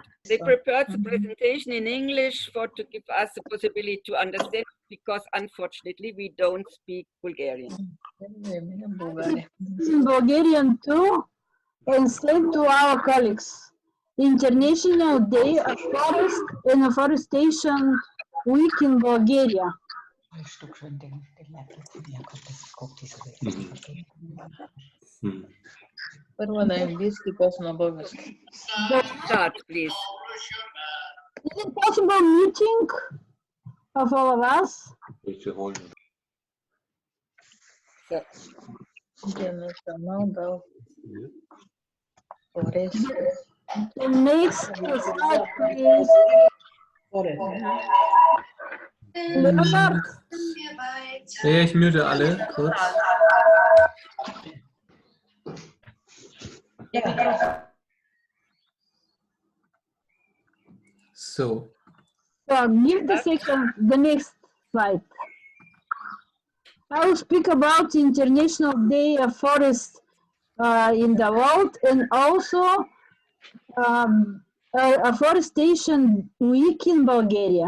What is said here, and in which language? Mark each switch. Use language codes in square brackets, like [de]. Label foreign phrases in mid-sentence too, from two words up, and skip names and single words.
[en] They prepared the presentation in English to give us the possibility to understand, because unfortunately we don't speak Bulgarian. In Bulgarian too, and same to our colleagues. International Day of Forest and Afforestation Week in Bulgaria. [bg] Първо на английски, после на български. [en] Start, please. Is it possible meeting of all of us? International Day Forest. The next slide, please. Leonard, [de] Ich mute alle kurz. [en] So, give the next slide. I will speak about the International Day of Forest in the world, and also Afforestation Week in Bulgaria.